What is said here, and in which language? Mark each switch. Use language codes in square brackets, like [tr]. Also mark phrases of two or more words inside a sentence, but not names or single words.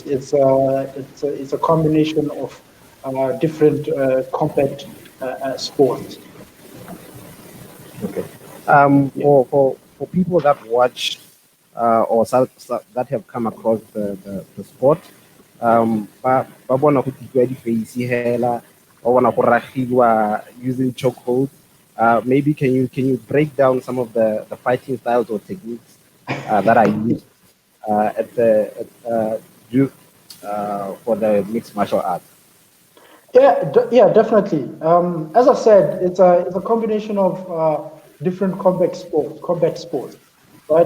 [en] It's a combination of different combat sports. Okay. Yeah. For people that watch that have come across the sport, [tn] ba bona go tliwa di-face hela, ba bona go ragiwa [en] using chokeholds. Maybe can you break down some of the fighting styles or techniques that are used at the do, for the mixed martial arts? Yeah, definitely. As I said, it's a combination of different combat sports, right?